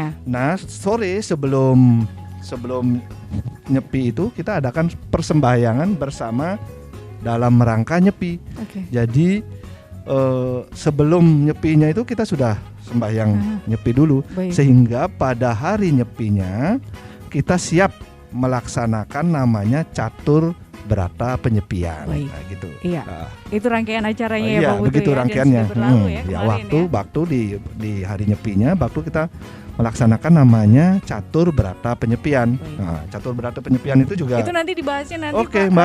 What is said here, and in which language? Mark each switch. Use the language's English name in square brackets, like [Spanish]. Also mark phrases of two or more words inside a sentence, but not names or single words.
[Indonesian] Nah, sore sebelum nyepi itu kita adakan persembahyangan bersama dalam rangka nyepi. Jadi sebelum nyepinya itu kita sudah sembahyang nyepi dulu. Baik. Sehingga pada hari nyepinya kita siap melaksanakan namanya catur berata penyepian. Nah, gitu. Iya. Itu rangkaian acaranya ya Pak Putu. Begitu ya, rangkaiannya. Waktu di hari nyepinya, waktu kita melaksanakan namanya catur berata penyepian. Nah, catur berata penyepian itu juga. Itu nanti dibahasnya nanti Pak, Mbak.